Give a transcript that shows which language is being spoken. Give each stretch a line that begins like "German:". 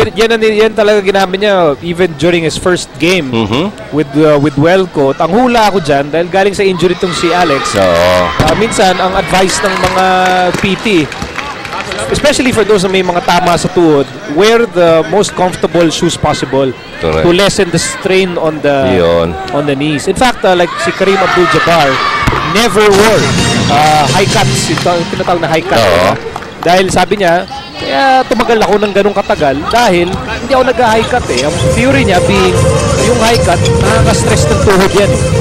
Filipino: Yan talaga ginamit niya
English: even during his first game with Wellcoat.
Filipino: Ang hula ako dyan, dahil galing sa injury itong si Alex, minsan ang advice ng mga PT,
English: especially for those
Filipino: na may mga tama sa tuhod,
English: wear the most comfortable shoes possible. Correct. To lessen the strain on the knees. In fact, like si Kareem Abdul-Jabbar never wore high cuts,
Filipino: tinatawag na
English: high cut.
Filipino: Dahil sabi niya, kaya tumagal ako ng ganong katagal dahil hindi ako nag-high cut Ang theory niya being, yung high cut, nakaka-stress ng tuhod yan.